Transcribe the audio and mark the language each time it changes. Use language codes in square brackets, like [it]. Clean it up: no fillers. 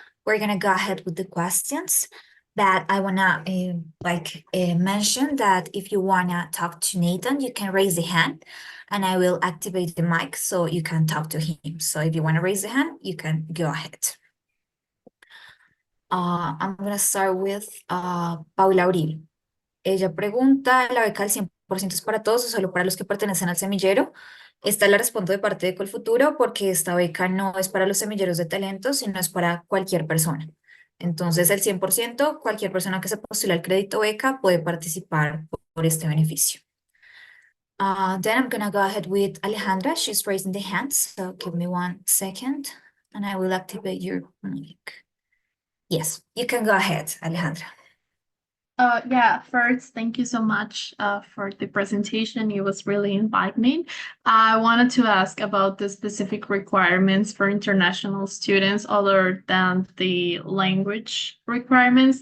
[en] We're gonna go ahead with the questions, but I wanna mention that if you wanna talk to Nathan, you can raise the hand and I will activate the mic so you can talk to him. So if you wanna raise the hand, you can go ahead. I'm gonna start with Paula Uribe. [es] Ella pregunta, ¿la beca del 100% es para todos o solo para los que pertenecen al semillero? Esta la respondo de parte de Colfuturo porque esta beca no es para los semilleros de talentos, sino es para cualquier persona. Entonces, el 100%, cualquier persona que se postule al crédito beca puede participar por este beneficio. [en] Then I'm gonna go ahead with Alejandra. She's raising the hand, so give me 1 second and I will activate your mic. Yes, you can go ahead, Alejandra. Yeah, first, thank you so much for the presentation. It was really enlightening. I wanted to ask about the specific requirements for international students other than the language requirements.